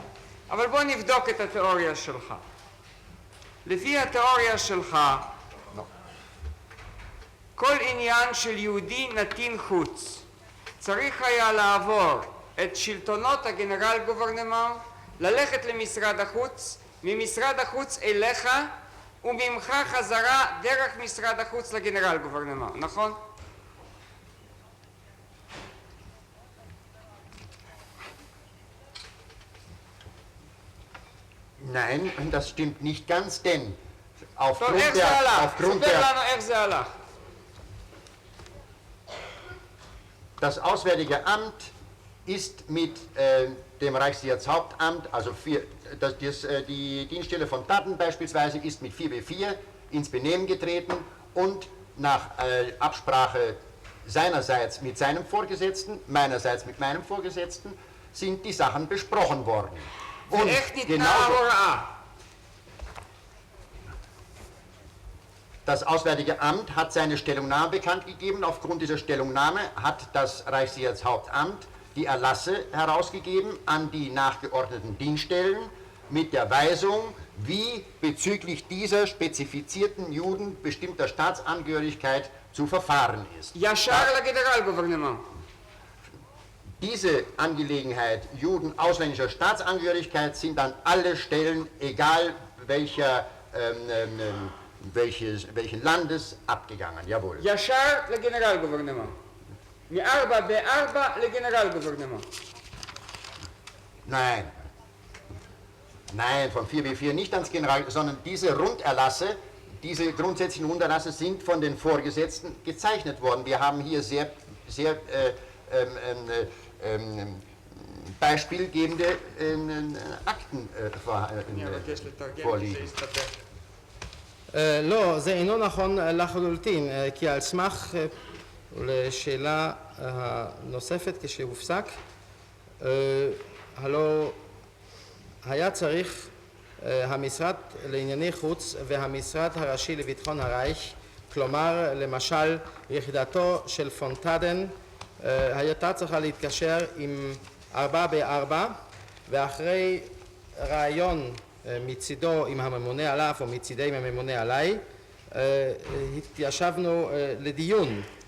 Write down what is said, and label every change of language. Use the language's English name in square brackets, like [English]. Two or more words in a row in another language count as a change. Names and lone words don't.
[Hebrew] אבל בוא נבדוק את התיאוריה שלך. לפי התיאוריה שלך, כל עניין של יהודי נתין חוץ צריך היה לעבור את שלטונות הגנרל גוברנמנט, ללכת למשרד החוץ, ממשרד החוץ אליך, וממך חזרה דרך משרד החוץ לגנרל גוברנמנט, נכון? [German] Nein, das stimmt nicht ganz, denn [Hebrew] טוב, איך זה הלך? [German] aufgrund [Hebrew] ספר [German] der [Hebrew] לנו איך זה הלך. [German] Das Auswärtige Amt ist mit dem Reichssicherheitshauptamt, also die Dienststelle von Tatten beispielsweise, ist mit 4B4 ins Benehmen getreten und nach Absprache seinerseits mit seinem Vorgesetzten, meinerseits mit meinem Vorgesetzten, sind die Sachen besprochen worden. Und [Hebrew] ואיך ניתנה ההוראה? [German] Das Auswärtige Amt hat seine Stellungnahme bekannt gegeben. Aufgrund dieser Stellungnahme hat das Reichssicherheitshauptamt die Erlasse herausgegeben an die nachgeordneten Dienststellen mit der Weisung, wie bezüglich dieser spezifizierten Juden bestimmter Staatsangehörigkeit zu verfahren ist. [Hebrew] ישר לגנרל גוברנמנט. [German] Diese Angelegenheit Juden ausländischer Staatsangehörigkeit sind an alle Stellen, egal welchen Landes, abgegangen. Jawohl. [Hebrew] ישר לגנרל גוברנמנט. מארבע בארבע לגנרל גוברנמנט. [German] Nein, von 4B4 nicht ans General, sondern diese Runderlasse, diese grundsätzlichen Runderlasse sind von den Vorgesetzten gezeichnet worden. Wir haben hier sehr beispielgebende Akten [Hebrew] אני אבקש לתרגם, [German] vorliegen. [Hebrew] זה יסתבר. לא, זה אינו נכון לחלוטין, כי על סמך לשאלה הנוספת כשהופסק, הלא היה צריך המשרד לענייני חוץ והמשרד הראשי לביטחון הרייך, כלומר למשל יחידתו של פון טאדן, הייתה צריכה להתקשר עם 4 ב-4, ואחרי ראיון מצידו עם הממונה עליו או מצידי עם הממונה עליי, התיישבנו לדיון.